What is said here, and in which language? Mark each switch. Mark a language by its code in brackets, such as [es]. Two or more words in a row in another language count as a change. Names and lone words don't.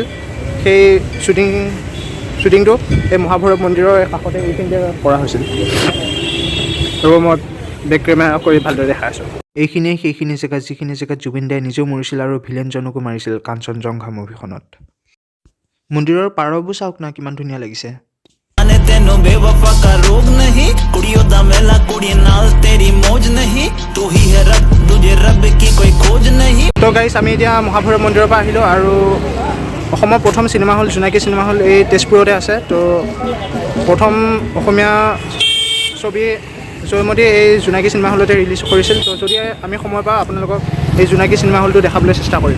[as] সেই শ্বুটিংটো এই মহাভৈৰৱ মন্দিৰৰ কাষতে এইখিনিতে কৰা হৈছিল। আৰু মই বেক কেমেৰা কৰি ভালদৰে দেখাই আছোঁ। এইখিনিয়ে সেইখিনি জেগাত যিখিনি জেগাত জুবিনদাই নিজেও মৰিছিল আৰু ভিলেনজনকো মাৰিছিল কাঞ্চনজংঘা মুভিখনত। মন্দিৰৰ পাৰবোৰ চাওক না কিমান ধুনীয়া লাগিছে। [pa] ਤੇਨੋਂ ਬੇਵਫ਼ਾ ਕਾ ਰੋਗ ਨਹੀਂ ਕੁੜੀਓਂ ਦਾ ਮੇਲਾ ਕੁੜੀ ਨਾਲ [hi] तेरी मौज नहीं तू ही है रब तुझे रब की कोई खोज नहीं। [as] তো গাইছ আমি এতিয়া মহাভৈৰৱ মন্দিৰৰ পৰা আহিলোঁ আৰু অসমৰ প্ৰথম চিনেমা হল জোনাকী চিনেমা হল এই তেজপুৰতে আছে। তো প্ৰথম অসমীয়া ছবি জয়মতী এই জোনাকী চিনেমা হলতে ৰিলিজ কৰিছিল। তো যদি আমি সময় পাওঁ আপোনালোকক এই জোনাকী চিনেমা হলটো দেখাবলৈ চেষ্টা কৰিম।